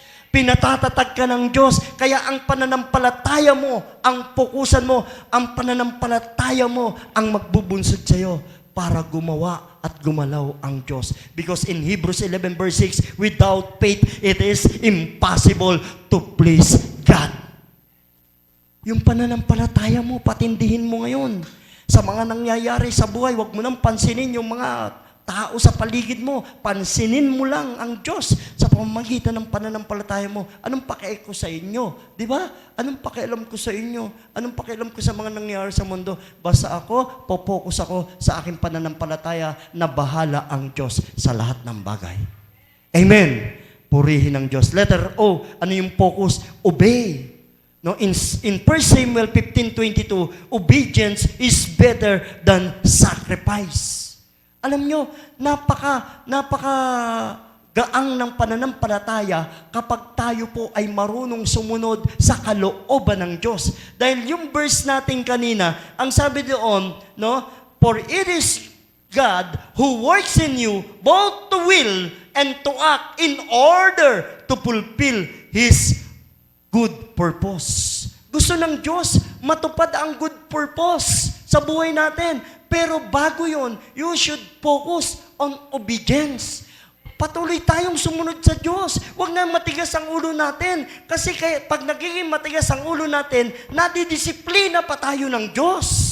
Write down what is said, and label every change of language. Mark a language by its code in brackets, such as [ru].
[tl] Pinatatatag ka ng Diyos. Kaya ang pananampalataya mo, ang fokusan mo, ang pananampalataya mo, ang magbubunsod sa iyo para gumawa at gumalaw ang Diyos. [en] Because in Hebrews 11 verse 6, without faith, it is impossible to please God. [tl] Yung pananampalataya mo, patindihin mo ngayon. Sa mga nangyayari sa buhay, huwag mo nang pansinin yung mga tao sa paligid mo. Pansinin mo lang ang Diyos sa pamamagitan ng pananampalataya mo. Anong pakialam ko sa inyo? Di ba? Anong pakialam ko sa inyo? Anong pakialam ko sa mga nangyayari sa mundo? Basta ako, popokus ako sa aking pananampalataya na bahala ang Diyos sa lahat ng bagay. Amen. Purihin ang Diyos. Letter O, ano yung focus? [en] Obey. No, in 1 Samuel 15:22, obedience is better than sacrifice. [tl] Alam nyo, napaka gaang ng pananampalataya kapag tayo po ay marunong sumunod sa kalooban ng Diyos. Dahil yung verse natin kanina, ang sabi doon, no, [en] for it is God who works in you both to will and to act in order to fulfill His good purpose. [tl] Gusto ng Diyos matupad ang [en] good purpose [tl] sa buhay natin. [en] Pero bago yon, you should focus on obedience. [tl] Patuloy tayong sumunod sa Diyos. Huwag na matigas ang ulo natin. Kasi pag nagiging matigas ang ulo natin, nadidisiplina pa tayo ng Diyos.